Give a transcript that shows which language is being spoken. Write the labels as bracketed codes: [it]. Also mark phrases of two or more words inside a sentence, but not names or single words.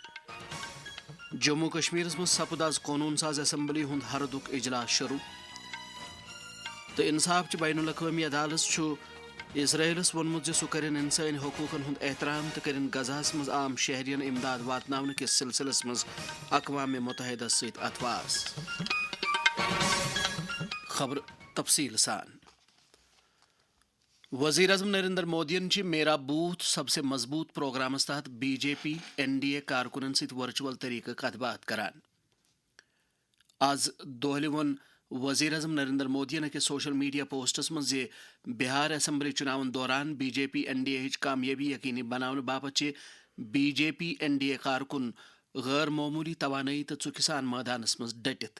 [ks] جموں کشمیرس منٛز سپُد آز قونوٗن ساز اسمبلی ہُنٛد ہردُک اجلاس شروع تہٕ انصاف چہِ بین الاقوٲمی عدالت چھُ اسرائیلس ووٚنمُت زِ سُہ کَرن انسٲنی حقوٗقن ہُنٛد احترام تہٕ کَرن غزاہس منٛز عام شہرین امداد واتناونہٕ کِس سلسلس منٛز اقوام متحدہ سۭتۍ اتھواس۔ خبر تفصیل سان۔ وزیر اعظم نریندر مودین چھِ میرا بوتھ سب سے مضبوط پروگرامس تحت بی جے پی این ڈی اے کارکُنن سۭتۍ ورچوئل طریقہٕ کتھ باتھ کران۔ آز دۄہلہِ ووٚن وزیر اعظم نریندر مودین أکِس سوشل میڈیا پوسٹس منٛز زِ بہار اسمبلی چُناون دوران بی جے پی این ڈی اے ہٕچ کامیٲبی یقینی بناونہٕ باپتھ چھِ بی جے پی این ڈی اے کارکُن غٲر معموٗلی توانٲیی تہٕ ژُکہِ سان مٲدانس منٛز ڈٔٹِتھ۔